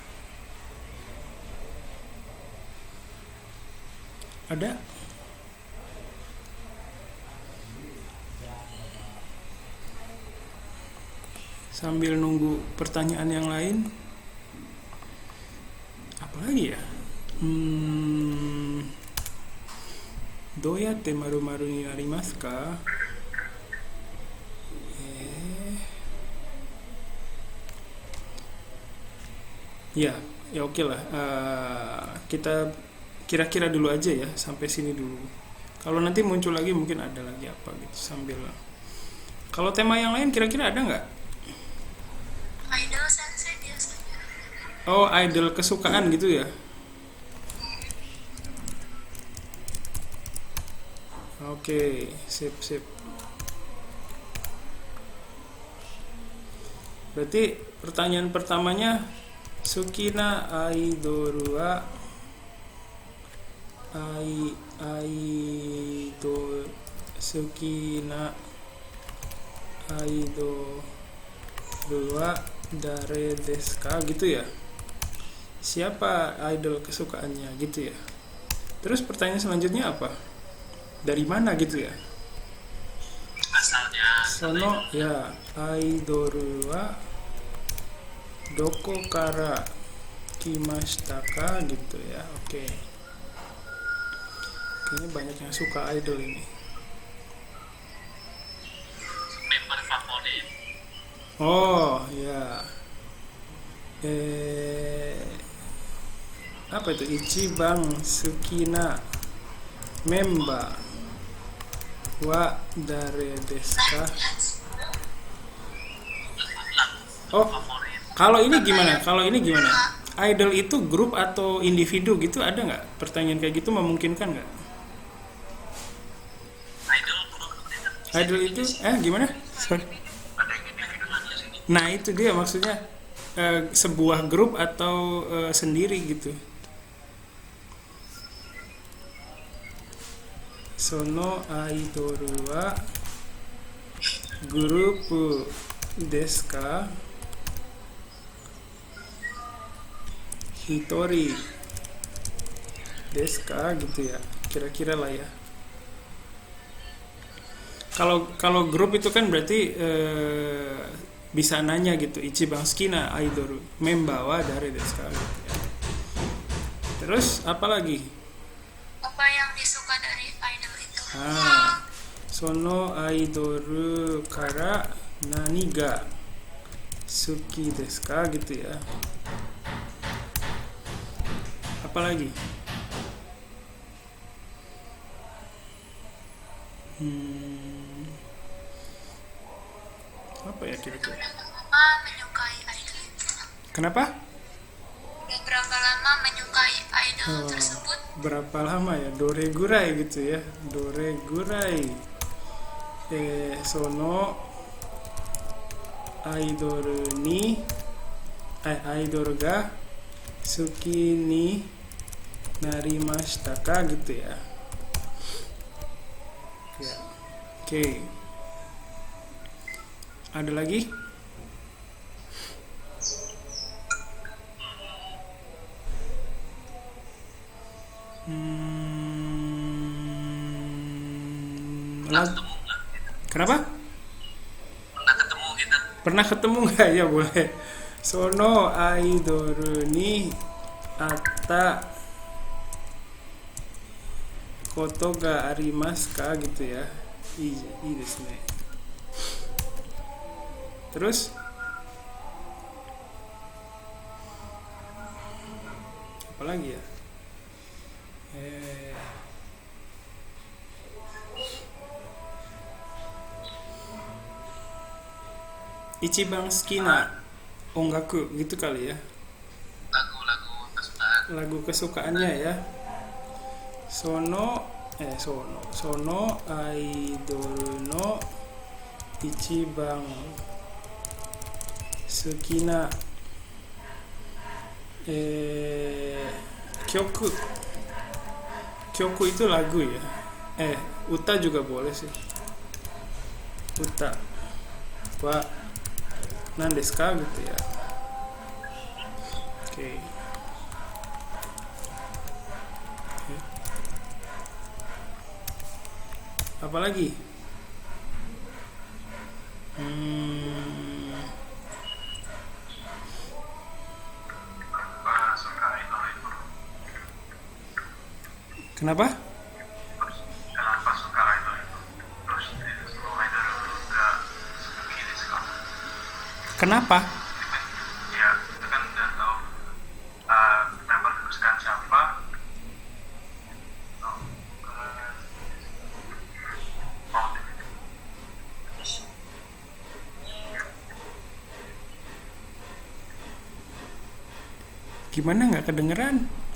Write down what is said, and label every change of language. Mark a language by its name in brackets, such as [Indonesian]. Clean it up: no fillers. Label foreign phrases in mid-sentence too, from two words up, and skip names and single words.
[Indonesian] Ada? Sambil nunggu pertanyaan yang lain, apalagi ya? [Japanese] どうやって〇〇になりますか? [Indonesian] Ya oke lah. Kita kira-kira dulu aja ya, sampai sini dulu. Kalau nanti muncul lagi mungkin ada lagi apa gitu sambil. Kalau tema yang lain kira-kira ada nggak? Idol sensei biasanya. Oh, idol kesukaan gitu ya? Oke, sip. Berarti pertanyaan pertamanya, [Japanese] 好きなアイドルは好きなアイドルは誰ですか [Indonesian] gitu ya? Siapa idol kesukaannya gitu ya? Terus pertanyaan selanjutnya apa? Dari mana gitu ya? Asalnya. [Japanese] その や アイドルはどこから来ましたか [Indonesian] gitu ya. Oke. Kayaknya banyak yang suka idol ini. Member favorit. Oh ya. Apa itu? [Japanese] 一番好きなメンバーは誰ですか? [Indonesian] Oh, favorit. kalau ini gimana? Kalau ini gimana? Idol itu grup atau individu gitu ada nggak? Pertanyaan kayak gitu memungkinkan nggak? Idol grup bisa Idol itu, gimana? Sorry. ada yang individu aja sih. Nah itu dia maksudnya sebuah grup atau sendiri gitu. [Japanese] そのアイドルはグループですか? 一人ですか [Indonesian] gitu ya. Kira-kira lah ya. Kalau grup itu kan berarti bisa nanya gitu, [Japanese] 一番好きなアイドルメンバーは誰ですか [Indonesian] gitu ya. Terus apa lagi? Apa yang disuka dari idol itu? [Japanese] そのアイドルから何が好きですか [Indonesian] gitu ya. Apa lagi? Apa ya kira-kira? Lama menyukai idol itu. Kenapa? Udah berapa lama menyukai idol tersebut? Berapa lama ya? Doregurai gitu ya. [Japanese] Doregurai. そのアイドルに idol が好きになりましたか [Indonesian] gitu ya. Ya. Oke. Ada lagi? Kenapa? Pernah ketemu kita? Pernah ketemu nggak? Ya boleh. [Japanese] そのアイドルに会ったことがありますか [Indonesian] gitu ya. [Japanese] いいですね. [Indonesian] Terus apa lagi ya? [Japanese] 一番好きな音楽 [Indonesian] gitu kali ya. Lagu-lagu kesukaan. Lagu kesukaannya ya. [Japanese] そのアイドルの一番好きな曲 [Indonesian] itu lagu ya. Uta juga boleh sih. [Japanese] 歌は何ですか [Indonesian] gitu ya. Oke. Apa lagi? Suka idol itu. Kenapa? Kenapa suka idol itu? Terus semua idol nggak [Japanese] 好きですか? [Indonesian] Kenapa? Ya, itu kan udah tahu member kesukaan siapa. Gimana nggak kedengeran?